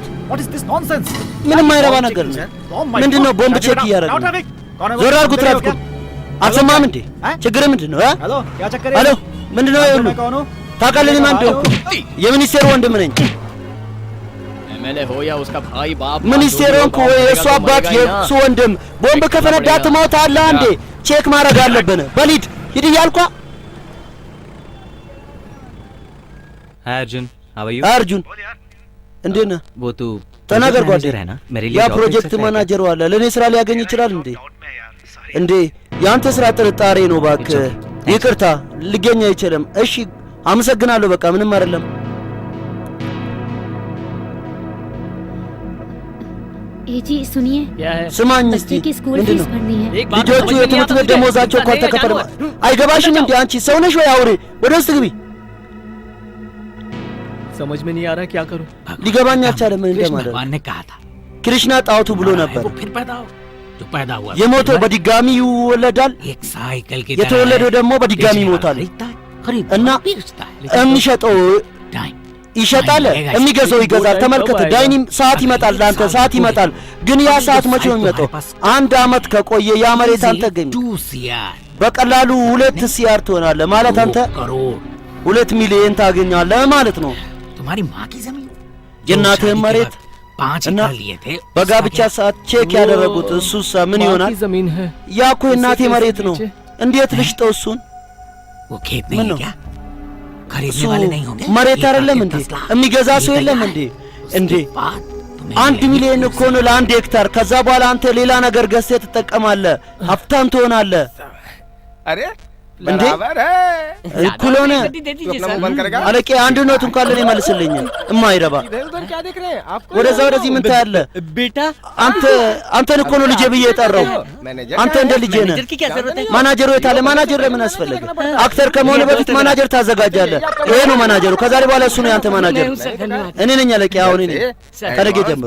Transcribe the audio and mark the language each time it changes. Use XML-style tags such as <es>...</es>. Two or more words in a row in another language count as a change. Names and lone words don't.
<en>What is this nonsense?</en> <am>ምንም አይረባ ነገር ነው። ምንድነው ቦምብ ቼክ እያደረገ ነው? ዞር አድርጉ ትራፊኩ። አትሰማም እንዴ? ችግር ምንድነው?</am> <hi>हेलो क्या चक्कर है?</hi> <am>ሄሎ ምንድነው ይሁሉ? ታውቃለህ እኔ ማን እንደሆንኩ? የሚኒስቴር ወንድም ነኝ።</am> <hi>एमएलए हो या उसका भाई बाप</hi> <am>ሚኒስቴር ሆንኩ ወይ የእሱ አባት የእሱ ወንድም ቦምብ ከፈነዳ ትሞታለህ እንዴ? ቼክ ማድረግ አለብን። በሊድ ሂድ እያልኳ</am> <en>अर्जुन how are you?</en> <am>አርጁን እንዴት ነህ?</am> <hi>वो तू</hi> <am>ተናገር ጓዴ።</am> <hi>है ना मेरे लिए</hi> <am>ያ job ፕሮጀክት</am> <hi>देख सकता है</hi> <am>ማናጀሩ አለ ለእኔ ስራ ሊያገኝ ይችላል እንዴ? እንዴ ያንተ ስራ ጥርጣሬ ነው እባክህ። ይቅርታ ሊገኝ አይችልም። እሺ አመሰግናለሁ። በቃ ምንም አይደለም።</am> <hi>ए जी सुनिए</hi> <am>ስማኝ እስቲ</am> <hi>बच्चे की स्कूल</hi> <am>ምንድን</am> <hi>फीस</hi> <am>ነው?</am> <hi>भरनी है</hi> <am>ልጆቹ የትምህርት ቤት ደሞዛቸው እንኳን ተከፈለ። አይገባሽም እንዴ አንቺ ሰው ነሽ ወይ አውሬ? ወደ ውስጥ ግቢ።</am> <hi>समझ में नहीं आ रहा क्या करूं?</hi> <am>ሊገባኝ አልቻለም። ምን እንደማለት</am> <hi>भगवान ने कहा था</hi> <am>ክሪሽና ጣውቱ ብሎ ነበር።</am> <hi>वो फिर पैदा हो जो पैदा हुआ</hi> <am>የሞተው በድጋሚ ይወለዳል፣</am> <hi>एक साइकिल की</hi> <am>የተወለደው ደግሞ በድጋሚ ይሞታል። እና የሚሸጠው ይሸጣል፣ የሚገዛው ይገዛል። ተመልከት ዳይኒም ሰዓት ይመጣል፣ ለአንተ ሰዓት ይመጣል። ግን ያ ሰዓት መቼ ነው የሚመጣው? አንድ አመት ከቆየ ያ መሬት አንተ ገኝ በቀላሉ 2 ሲያር ትሆናለህ ማለት አንተ 2 ሚሊዮን ታገኛለህ ማለት ነው።</am> <hi>तुम्हारी माँ की जमीन</hi> <am>የእናትህ መሬት 5 እና</am> <hi>एकड़ लिए थे</hi> <am>በጋብቻ ሰዓት ቼክ ያደረጉት እሱሳ ምን ይሆናል?</am> <hi>जमीन है</hi> <am>ያ እኮ የእናቴ መሬት ነው። እንዴት ልሽጠው እሱን?</am> <hi>वो खेत</hi> <am>ምን</am> <hi>नहीं</hi> <am>ነው?</am> <hi>है क्या खरीदने</hi> <am>እሱ</am> <hi>वाले नहीं होंगे</hi> <am>መሬት አይደለም እንዴ? የሚገዛ ሰው የለም እንዴ? እንዴ 1 ሚሊዮን እኮ ነው ለ1 ሄክታር። ከዛ በኋላ አንተ ሌላ ነገር ገዝተህ ትጠቀማለህ፣ ሀብታም ትሆናለህ።</am> <hi>अरे</hi> <am>እንዴ እኩል ሆነ። አለቄ አንድ ኖት እንኳን ለኔ መልስልኝ። እማይረባ</am> <hi>क्या देख रहे हैं आप?</hi> <am>ወደዛ ወደዚህ ምን ታያለህ?</am> <hi>बेटा</hi> <am>አንተን እኮ ነው ልጄ ብዬ የጠራው። አንተ እንደ ልጄ ነህ። ማናጀሩ የት አለ? ማናጀር ለምን አስፈለገ? አክተር ከመሆኑ በፊት ማናጀር ታዘጋጃለህ። ይሄ ነው ማናጀሩ። ከዛሬ በኋላ እሱ ነው ያንተ ማናጀር። እኔ ነኝ አለቄ። አሁን እኔ ከነገ ጀምሮ</am>